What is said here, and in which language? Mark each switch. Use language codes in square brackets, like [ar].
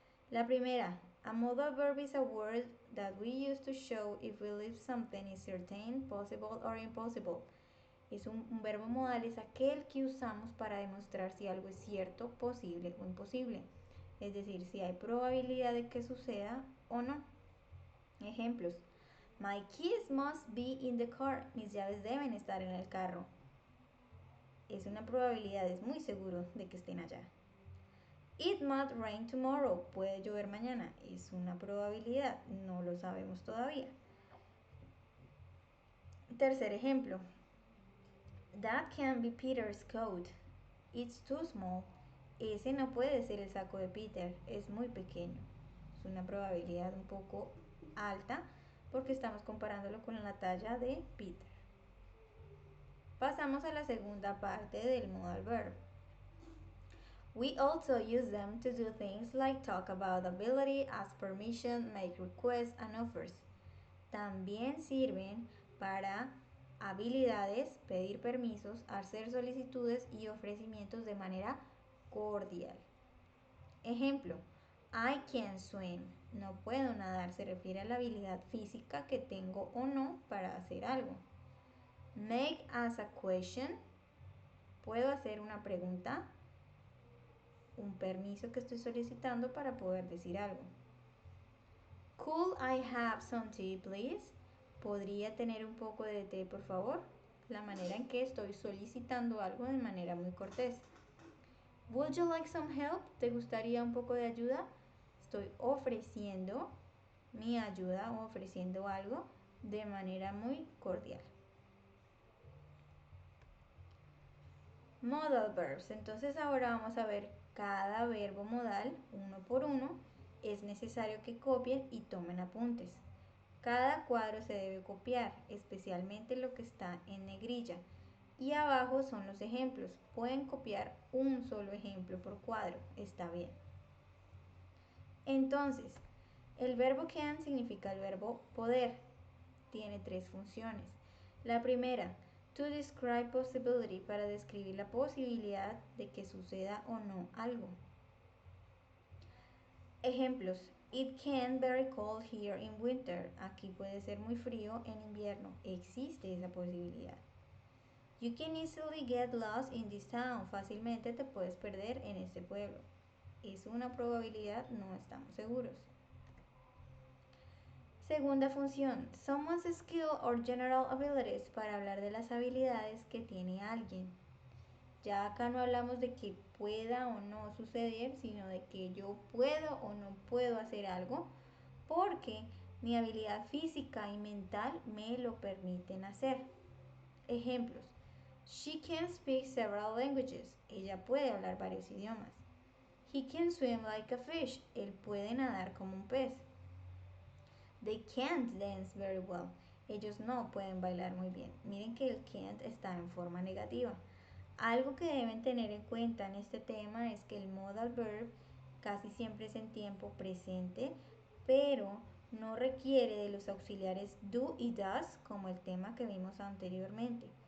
[es] La primera, [en] a modal verb is a word that we use to show if we believe something is certain, possible or impossible. [es] Un verbo modal es aquel que usamos para demostrar si algo es cierto, posible o imposible. Es decir, si hay probabilidad de que suceda o no. Ejemplos. [en] My keys must be in the car. [es] Mis llaves deben estar en el carro. Es una probabilidad, es muy seguro de que estén allá. [en] It might rain tomorrow. [es] Puede llover mañana. Es una probabilidad, no lo sabemos todavía. Tercer ejemplo. [en] That can be Peter's coat. It's too small. [es] Ese no puede ser el saco de Peter, es muy pequeño. Es una probabilidad un poco alta porque estamos comparándolo con la talla de Peter. Pasamos a la segunda parte del modal verb. [en] We also use them to do things like talk about ability, ask permission, make requests and offers. [es] También sirven para habilidades, pedir permisos, hacer solicitudes y ofrecimientos de manera cordial. Ejemplo, [en] I can swim. [es] No puedo nadar se refiere a la habilidad física que tengo o no para hacer algo. [en] Make as a question. [es] Puedo hacer una pregunta, un permiso que estoy solicitando para poder decir algo. [en] Could I have some tea, please? [es] ¿Podría tener un poco de té, por favor? La manera en que estoy solicitando algo de manera muy cortés. [en] Would you like some help? [es] ¿Te gustaría un poco de ayuda? Estoy ofreciendo mi ayuda o ofreciendo algo de manera muy cordial. [en] Modal verbs. [es] Entonces ahora vamos a ver cada verbo modal uno por uno. Es necesario que copien y tomen apuntes. Cada cuadro se debe copiar, especialmente lo que está en negrilla. Y abajo son los ejemplos. Pueden copiar un solo ejemplo por cuadro. Está bien. Entonces, el verbo can significa el verbo poder. Tiene tres funciones. La primera, [en] to describe possibility, [es] para describir la posibilidad de que suceda o no algo. Ejemplos. [en] It can be very cold here in winter. [es] Aquí puede ser muy frío en invierno. Existe esa posibilidad. [en] You can easily get lost in this town. [es] Fácilmente te puedes perder en este pueblo. Es una probabilidad, no estamos seguros. Segunda función, [en] someone's skill or general abilities, [es] para hablar de las habilidades que tiene alguien. Ya acá no hablamos de que pueda o no suceder, sino de que yo puedo o no puedo hacer algo, porque mi habilidad física y mental me lo permiten hacer. Ejemplos. [en] She can speak several languages. [es] Ella puede hablar varios idiomas. [en] He can swim like a fish. [es] Él puede nadar como un pez. [en] They can't dance very well. [es] Ellos no pueden bailar muy bien. Miren que el can't está en forma negativa. Algo que deben tener en cuenta en este tema es que el modal verb casi siempre es en tiempo presente, pero no requiere de los auxiliares do y does como el tema que vimos anteriormente.